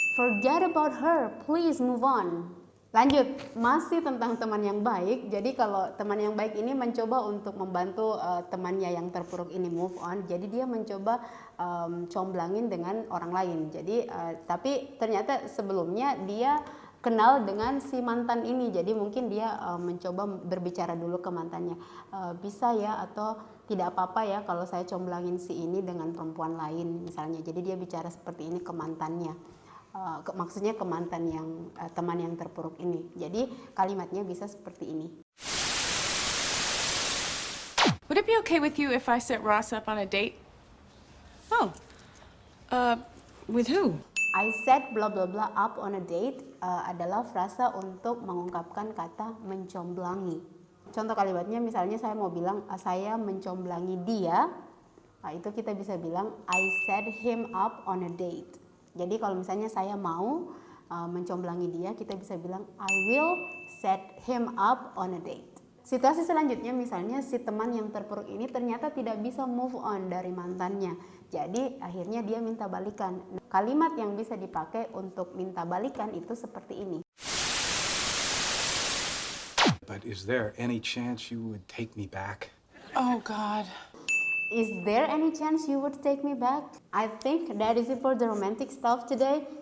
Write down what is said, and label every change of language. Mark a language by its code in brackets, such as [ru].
[en] Forget about her, please move on. [id] Lanjut, masih tentang teman yang baik. Jadi kalau teman yang baik ini mencoba untuk membantu temannya yang terpuruk ini move on. Jadi dia mencoba comblangin dengan orang lain. Jadi tapi ternyata sebelumnya dia kenal dengan si mantan ini. Jadi mungkin dia mencoba berbicara dulu ke mantannya. Bisa ya atau tidak apa-apa ya kalau saya comblangin si ini dengan perempuan lain misalnya. Jadi dia bicara seperti ini ke mantannya. Maksudnya ke mantan yang teman yang terpuruk ini. Jadi kalimatnya bisa seperti ini. [en] Would it be okay with you if I set Ross up on a date? Oh. With who? I set blah blah blah up on a date [id] adalah frasa untuk mengungkapkan kata mencomblangi. Contoh kalimatnya misalnya saya mau bilang saya mencomblangi dia. Nah, itu kita bisa bilang [en] I set him up on a date. [id] Jadi kalau misalnya saya mau mencomblangi dia, kita bisa bilang [en] I will set him up on a date. [id] Situasi selanjutnya misalnya si teman yang terpuruk ini ternyata tidak bisa move on dari mantannya. Jadi akhirnya dia minta balikan. Kalimat yang bisa dipakai untuk minta balikan itu seperti ini. [en] But is there any chance you would take me back? Oh, God. Is there any chance you would take me back? I think that is it for the romantic stuff today.